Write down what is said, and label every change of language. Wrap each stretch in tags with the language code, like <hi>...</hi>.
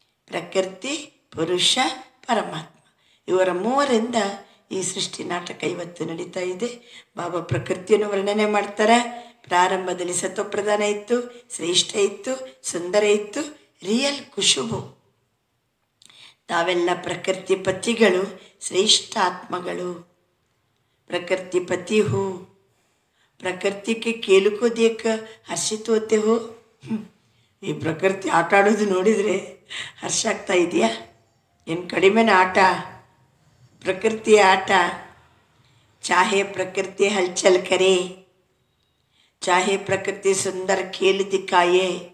<kn>ಪ್ರಕೃತಿ, ಪುರುಷ, ಪರಮಾತ್ಮ, ಇವರ ಮೂವರಿಂದ ಈ ಸೃಷ್ಟಿ ನಾಟಕ ಇವತ್ತು ನಡೀತಾ ಇದೆ. ಬಾಬಾ ಪ್ರಕೃತಿಯನ್ನು ವರ್ಣನೆ ಮಾಡ್ತಾರೆ. ಪ್ರಾರಂಭದಲ್ಲಿ ಸತ್ವಪ್ರಧಾನ ಇತ್ತು, ಶ್ರೇಷ್ಠ ಇತ್ತು, ಸುಂದರ ಇತ್ತು, ರಿಯಲ್ ಖುಷುಬು. ತಾವೆಲ್ಲ ಪ್ರಕೃತಿ ಪತಿಗಳು, ಶ್ರೇಷ್ಠ ಆತ್ಮಗಳು.</kn> <hi>ಪ್ರಕೃತಿ ಪತಿ ಹೋ. ಪ್ರಕೃತಿ ಕೆ खेल को देख हर्षित होते हो.</hi> <kn>ಈ ಪ್ರಕೃತಿ ಆಟ ಆಡೋದು ನೋಡಿದರೆ ಹರ್ಷ ಆಗ್ತಾ ಇದೆಯಾ? ಏನು ಕಡಿಮೆನ ಆಟ? ಪ್ರಕೃತಿಯ ಆಟ.</kn> <hi>ಚಾಹೆ ಪ್ರಕೃತಿ ಹಲ್ಚಲ್ ಕರೆ, ಚಾಹೆ ಪ್ರಕೃತಿ ಸುಂದರ ಖೇಲ್ ದಿಕ್ಕಾಯೆ.</hi>